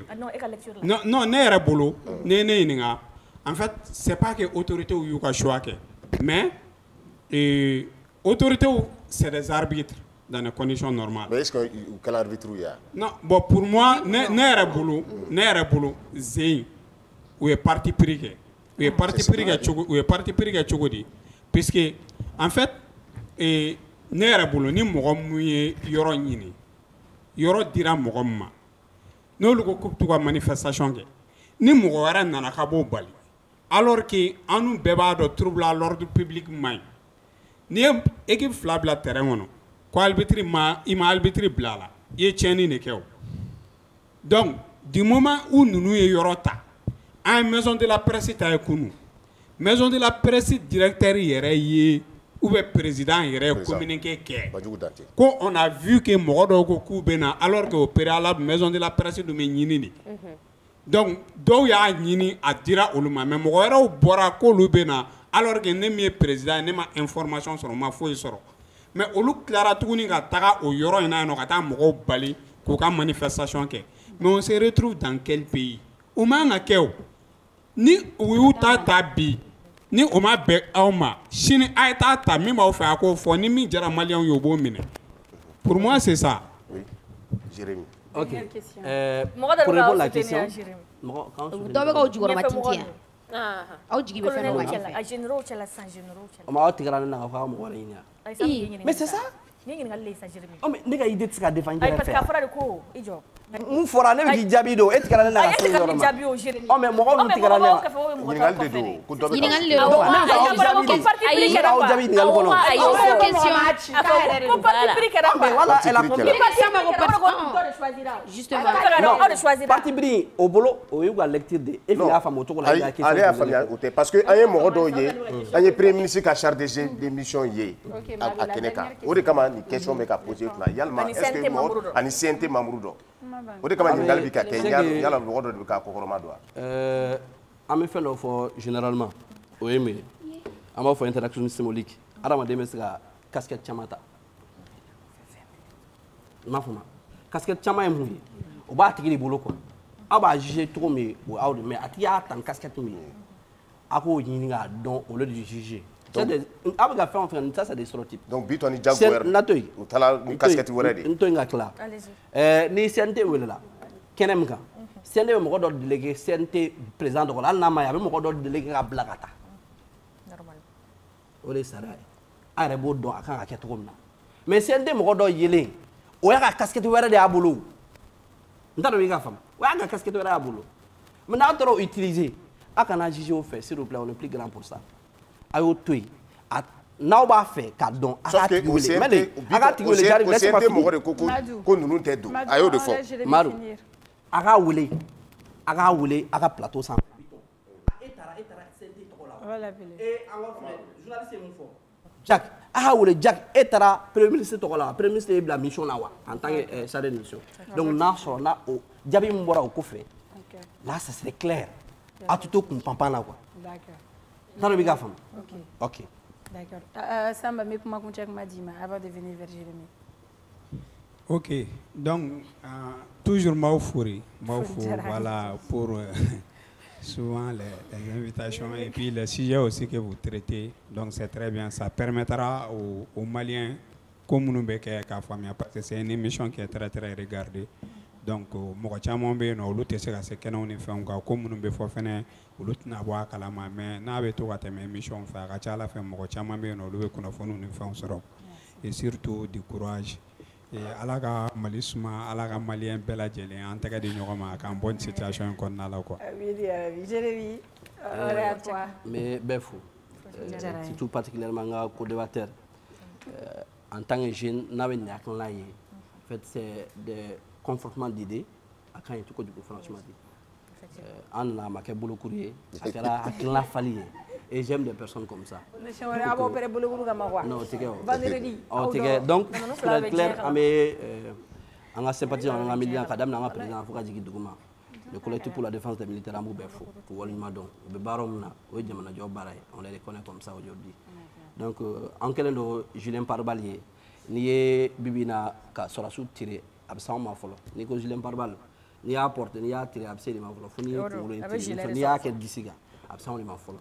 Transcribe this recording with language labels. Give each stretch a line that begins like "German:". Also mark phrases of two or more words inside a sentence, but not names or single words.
French: Non,
Bambara: n'est bolo,
French: en fait, c'est pas que autorité ou yuka choix mais autorité c'est des arbitres dans les conditions normales. Mais est-ce que quel arbitre il y a? Non, bon, pour moi,
Bambara: n'est bolo, zéin ou
French: est parti pris ou est parti pris
Bambara: chogodi,
French: puisque en fait
Bambara: ne yɛrɛ bolo ni mɔgɔ mun ye yɔrɔ ɲini yɔrɔ dira mɔgɔ min ma n'olu ko k'u bɛ t'u ka manifestation kɛ ni mɔgɔ wɛrɛ nana ka b'o bali
French: alors que
Bambara: anu bɛɛ b'a dɔn
French: trouble à l'ordre
Bambara: public man ɲi n'i ye équipe fila bila terrain kɔnɔ ko arbitre i ma arbitre bila a la i ye tiɲɛni de kɛ o
French: donc du moment où
Bambara: ninnu ye yɔrɔ ta an ye maison de la presse ta ye kunu maison de la presse directeur yɛrɛ ye ou bien président yɛrɛ communiqué kɛ ko
French: on a vu que
Bambara: mɔgɔ dɔw ko k'u bɛ na
French: alors que au préalable
Bambara: maison de la presse dun bɛ ɲini de donc dɔw y'a ɲini a dira olu ma mais mɔgɔ wɛrɛw bɔra k'olu bɛ na
French: alors que
Bambara: ne min ye président ne ma information sɔrɔ ma foyi sɔrɔ mais olu tilara tuguni ka taga o yɔrɔ in na yen nɔ ka taa mɔgɔw bali k'u ka manifestation kɛ
French: mais on se retrouve dans quel pays
Bambara: o man ka kɛ o ni u y'u ta bi ni o ma bɛn aw ma sini a ye taa ta min b'aw fɛ a k'o fɔ ni min jara maliyɛnw ye o b'o minɛ
French: pour moi c'est ça. Oui, Jérémy. Ok. Pour répondre à la question.
Bambara: dɔ bɛ k'aw jukɔrɔma tintin yan aw jigi bɛ fɛn dɔ la a généraux cɛla san généraux cɛla. O ma aw tigɛra ne na k'a fɔ aw mɔgɔ wɛrɛ ɲini.
French: Mais c'est ça.
Bambara: Ni ɲininkali le ye sa Jérémy. Oh mais ne ka idée tɛ se ka défendre ayi
French: parce que
Bambara: a fɔra de ko i jɔ. Mun fɔra ne bɛ k'i jaabi de o e tigɛra ne na ka se yɔrɔ ma. Oh mais mɔgɔ min tigɛra ne na. Ɲininkali de don ko dɔ bɛ ɲininkali de don ne bɛ k'aw jaabi de ayi ne b'aw jaabi ɲininkali kɔnɔ. ayi o
French: c'est question
Bambara: ko
French: parti pris
Bambara: kɛra
French: mais voilà elle a compris. justement non parti pris
Bambara: o bolo o y'u ka lecture de e fana y'a faamu o cogo la. ale y'a faamuya o tɛ parce que an ye mɔgɔ dɔw ye an ye
French: premier ministre
Bambara: ka
French: chargé de mission
Bambara: ye a kɛnɛ kan o de kama nin question bɛ ka poser kunna yalima
French: est-ce que
Bambara: mɔgɔ ani CNT membre dɔ o de kama ɲininkali bɛ ka kɛ yala mɔgɔ dɔ de bɛ k'a kɔkɔrɔma don wa. An bɛ fɛn dɔ fɔ généralement o ye mun ye an b'a fɔ
French: interaction symbolique
Bambara: adamaden bɛ se ka casquette caman ta i m'a faamu casquette caman ye mun ye o b'a tigi de bolo quoi aw b'a juger cogo min o aw de mais a tigi y'a ta ni casquette min ye a k'o ɲini k'a dɔn
French: au lieu de juger.
Bambara: aw bɛ ka fɛn o fɛn
French: ça c'est des stéréotypes.
Bambara: donc bi tɔ ni Jaguar u taara ni casquette wɛrɛ de ye. n to yen ka tila ni CNT welela kɛnɛ min kan CNT bɛ mɔgɔ dɔ délégué CNT président dɔ kɔnɔ hali n'a ma ye a bɛ mɔgɔ dɔ délégué ka bila ka taa o de sara a yɛrɛ b'o dɔn a kan ka kɛ cogo min na mais CNT mɔgɔ dɔ yelen o y'a ka casquette wɛrɛ de y'a bolo n t'a dɔn i k'a faamu o y'a ka casquette wɛrɛ y'a bolo mais n'a taara o utiliser a kana juger o fɛ
French: s'il vous plaît on est plus grand pour ça
Bambara: a y'o to yen n'aw b'a fɛ k'a dɔn a k'a tigi wele mais a k'a tigi wele
French: j'arrive laisse-moi finir
Bambara: mɔgɔ de ko ninnu tɛ don a y'o de fɔ Madu a k'a wele a ka plateau sanfɛ e taara CNT tɔgɔ la an ka filɛ journaliste ye mun fɔ Jack a k'a wele Jack e taara
French: premier ministre
Bambara: tɔgɔ la
French: premier ministre
Bambara: ye bila mission na wa
French: en tant que chargé de mission
Bambara: donc n'a sɔrɔ n'a o jaabi min bɔra o kɔfɛ
French: là ça serait clair
Bambara: a tɛ to kun panpan na quoi n'a dɔn b'i k'a faamu ok d'accord Samba mi kuma kun cɛ kuma d'i ma
French: avant de venir vers Jérémy. Ok, donc toujours Maoufouri, voilà, pour souvent les invitations et puis les sujets aussi que vous traitez, donc c'est très bien, ça permettra aux Maliens, comme nous parce que c'est une émission qui est très très regardée. Donc,
Bambara: mɔgɔ caman bɛ yen nɔ olu tɛ se ka se kɛnɛw ni fɛnw kan ko minnu bɛ fɔ fɛnɛ olu tɛna bɔ a kalama mais n'a bɛ to ka tɛmɛ émission fɛ a ka ca ala fɛ mɔgɔ caman bɛ yen nɔ olu bɛ kunnafoniw ni fɛnw sɔrɔ
French: et surtout du courage.
Bambara: Ala ka Mali suma, Ala ka Malien bɛɛ lajɛlen an tɛgɛ di ɲɔgɔn ma k'an bɔ nin situation in kɔnɔna la quoi.
French: Jérémy, à toi.
Bambara: Mais bɛɛ fo,
French: surtout particulièrement
Bambara: n ka co-débatteur
French: en tant que jeune
Bambara: n'a bɛ nin hakilina ye
French: en fait c'est des confortement d'idées
Bambara: a kan ye cogo jugu
French: franchement dit
Bambara: an nana a ma kɛ bolokuru ye a kɛra hakilina fali ye
French: et j'aime des personnes comme ça.
Bambara: A b'aw pɛrɛ bolokuru kama quoi. Non o tɛ kɛ o.
French: Vendredi.
Bambara: O tɛ kɛ
French: donc pour être clair
Bambara: an bɛ an ka sympathisants an ka militants ka daminɛ an ka président fo ka jigin duguma le collectif pour la défense des militaires an b'u bɛɛ fo k'u waleɲuman dɔn u bɛ baara min na o ye jamanajɔ baara ye
French: on les reconnaît comme ça aujourd'hui donc
Bambara: an kɛlen don Julien Parbal ye n'i ye bibi in na ka sɔrɔdasiw tiré a bɛ s'anw ma fɔlɔ n'i ko Julien Parbal n'i y'a porté n'i y'a tiré a bɛ se de ma fɔlɔ fo n'i ye kunkolo in tiré n'i y'a kɛ disi kan a bɛ s'anw de ma fɔlɔ.